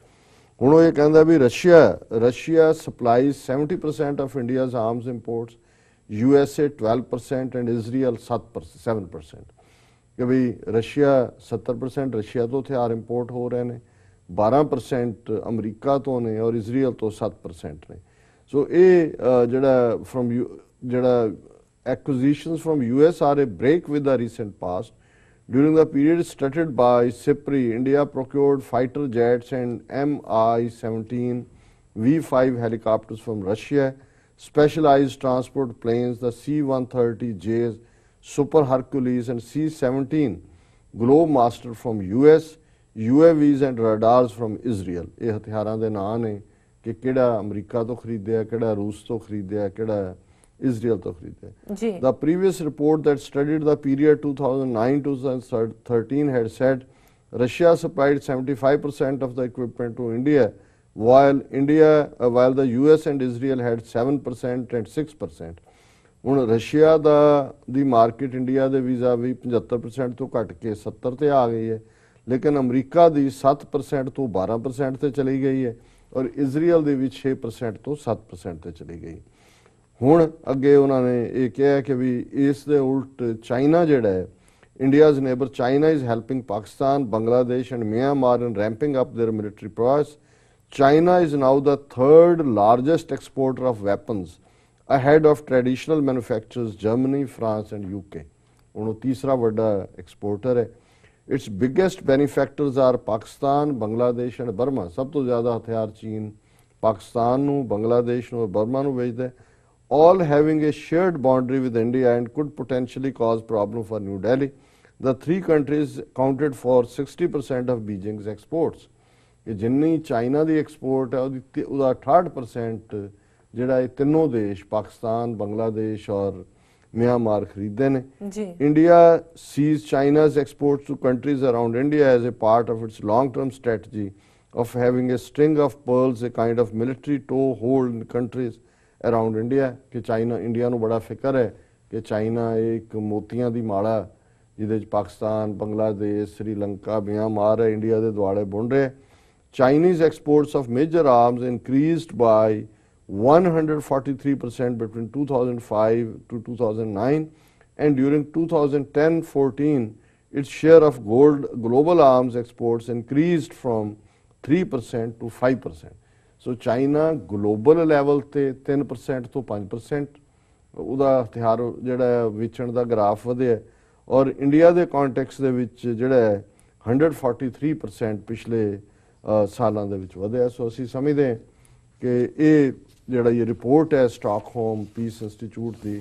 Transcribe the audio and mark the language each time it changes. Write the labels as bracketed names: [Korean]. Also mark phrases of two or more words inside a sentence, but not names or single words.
[Punjabi] ਹੁਣ ਉਹ ਇਹ ਕਹਿੰਦਾ ਵੀ [English] Russia supplies 70% of India's arms imports, USA 12% and Israel 7%. [Punjabi] ਕਿ ਵੀ ਰਸ਼ੀਆ 70% ਰਸ਼ੀਆ ਤੋਂ ਹਥਿਆਰ ਇੰਪੋਰਟ ਹੋ ਰਹੇ ਨੇ, 12% ਅਮਰੀਕਾ ਤੋਂ ਨੇ ਔਰ ਇਜ਼ਰਾਈਲ ਤੋਂ 7% ਨੇ। ਸੋ ਇਹ ਜਿਹੜਾ [English] acquisitions from US are a break with the recent past। During the period started by SIPRI, India procured fighter jets and Mi-17 V5 helicopters from Russia, specialized transport planes, the C-130Js, Super Hercules and C-17 Globemaster from US, UAVs and radars from Israel। [Punjabi] ਇਹ ਹਥਿਆਰਾਂ ਦੇ ਨਾਂ ਨੇ ਕਿ ਕਿਹੜਾ ਅਮਰੀਕਾ ਤੋਂ ਖਰੀਦਿਆ, ਕਿਹੜਾ ਰੂਸ ਤੋਂ ਖਰੀਦਿਆ, ਕਿਹੜਾ ਇਜ਼ਰਾਈਲ ਤੋਂ ਖਰੀਦਿਆ। [English] The previous report that studied the period 2009-2013 had said Russia supplied 75% of the equipment to India, while the US and Israel had 7% and 6%। [Punjabi] ਹੁਣ ਰਸ਼ੀਆ ਦੀ ਮਾਰਕੀਟ ਇੰਡੀਆ ਦੇ ਵੀਜ਼ਾ ਵੀ 75% ਤੋਂ ਘਟ ਕੇ 70 ਤੇ ਆ ਗਈ ਹੈ, ਲੇਕਿਨ ਅਮਰੀਕਾ ਦੀ 7% ਤੋਂ 12% ਤੇ ਚਲੀ ਗਈ ਹੈ ਔਰ ਇਜ਼ਰਾਈਲ ਦੀ ਵੀ 6% ਤੋਂ 7% ਤੇ ਚਲੀ ਗਈ। ਹੁਣ ਅੱਗੇ ਉਹਨਾਂ ਨੇ ਇਹ ਕਿਹਾ ਕਿ ਵੀ ਇਸ ਦੇ ਉਲਟ ਚਾਈਨਾ ਜਿਹੜਾ ਹੈ, [English] India's neighbor China is helping Pakistan, Bangladesh and Myanmar in ramping up their military prowess। China is now the 3rd largest exporter of weapons, ahead of traditional manufacturers Germany, France and UK। [Punjabi] ਹੁਣ ਉਹ ਤੀਸਰਾ ਵੱਡਾ ਐਕਸਪੋਰਟਰ ਹੈ। [English] Its biggest benefactors are Pakistan, Bangladesh and Burma। [Punjabi] ਸਭ ਤੋਂ ਜ਼ਿਆਦਾ ਹਥਿਆਰ ਚੀਨ ਪਾਕਿਸਤਾਨ ਨੂੰ, ਬੰਗਲਾਦੇਸ਼ ਨੂੰ ਔਰ ਬਰਮਾ ਨੂੰ ਵੇਚਦਾ ਹੈ, [English] all having a shared boundary with India and could potentially cause problem for New Delhi। The 3 countries accounted for 60% of Beijing's exports। [Punjabi] ਕਿ ਜਿੰਨੀ ਚਾਈਨਾ ਦੀ ਐਕਸਪੋਰਟ ਹੈ ਉਹਦਾ 68% ਜਿਹੜਾ ਇਹ ਤਿੰਨੋਂ ਦੇਸ਼ ਪਾਕਿਸਤਾਨ, ਬੰਗਲਾਦੇਸ਼ ਔਰ ਮਿਆਂਮਾਰ ਖਰੀਦਦੇ ਨੇ। [English] India sees China's exports to countries around India as a part of its long-term strategy of having a string of pearls, a kind of military toehold in countries around India। [Punjabi] ਕਿ ਚਾਈਨਾ ਇੰਡੀਆ ਨੂੰ ਬੜਾ ਫਿਕਰ ਹੈ ਕਿ ਚਾਈਨਾ ਇੱਕ ਮੋਤੀਆਂ ਦੀ ਮਾਲਾ ਜਿਹਦੇ 'ਚ ਪਾਕਿਸਤਾਨ, ਬੰਗਲਾਦੇਸ਼, ਸ੍ਰੀਲੰਕਾ, ਮਿਆਂਮਾਰ ਹੈ, ਇੰਡੀਆ ਦੇ ਦੁਆਲੇ ਬੁਣ ਰਿਹਾ। [English] Chinese exports of major arms increased by 143% between 2005 to 2009, and during 2010-14 its share of global arms exports increased from 3% to 5%। [Punjabi] ਸੋ ਚਾਈਨਾ [English] global level [Punjabi] ਤੇ 3% ਤੋਂ 5% ਉਹਦਾ ਹਥਿਆਰ ਜਿਹੜਾ ਵੇਚਣ ਦਾ ਗ੍ਰਾਫ ਵਧਿਆ, ਔਰ ਇੰਡੀਆ ਦੇ ਕੰਟੈਕਸਟ ਦੇ ਵਿੱਚ ਜਿਹੜਾ 143% ਪਿਛਲੇ ਸਾਲਾਂ ਦੇ ਵਿੱਚ ਵਧਿਆ। ਸੋ ਅਸੀਂ ਸਮਝਦੇ ਹਾਂ ਕਿ ਇਹ ਜਿਹੜਾ ਇਹ ਰਿਪੋਰਟ ਹੈ ਸਟਾਕਹੋਮ ਪੀਸ ਇੰਸਟੀਚਿਊਟ ਦੀ